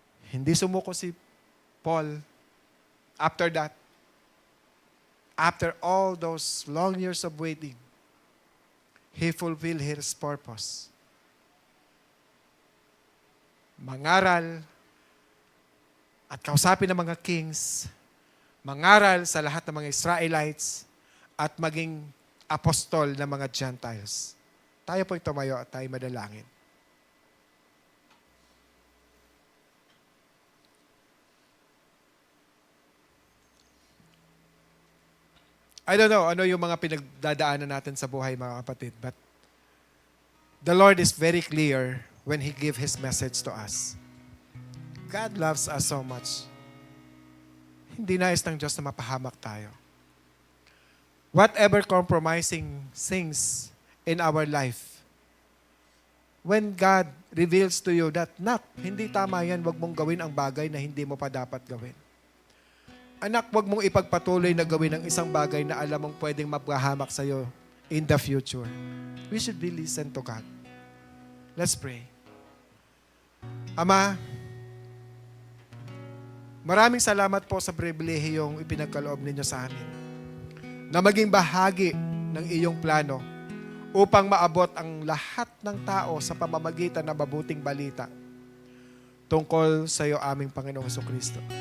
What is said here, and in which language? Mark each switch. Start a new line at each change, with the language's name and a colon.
Filipino: Hindi sumuko si Paul
English: after that. After all those long years of waiting, he fulfilled his purpose.
Filipino: Mangaral at kausapin ng mga kings, mangaral sa lahat ng mga Israelites, at maging apostol ng mga Gentiles. Tayo po'y tumayo at tayo madalangin.
English: I don't know
Filipino: ano yung mga pinagdadaanan natin sa buhay, mga kapatid,
English: but the Lord is very clear when He gives His message to us. God loves us so much.
Filipino: Hindi nais ng Diyos na mapahamak tayo.
English: Whatever compromising things in our life, when God reveals to you that,
Filipino: hindi tama yan, wag mong gawin ang bagay na hindi mo pa dapat gawin. Anak, wag mong ipagpatuloy na gawin ang isang bagay na alam mong pwedeng mapahamak sa'yo
English: in the future. We should be listen to God. Let's pray. Ama,
Filipino: Maraming salamat po sa pribilehiyong ipinagkaloob ninyo sa amin na maging bahagi ng iyong plano upang maabot ang lahat ng tao sa pamamagitan ng mabuting balita tungkol sa iyo aming Panginoong Jesucristo.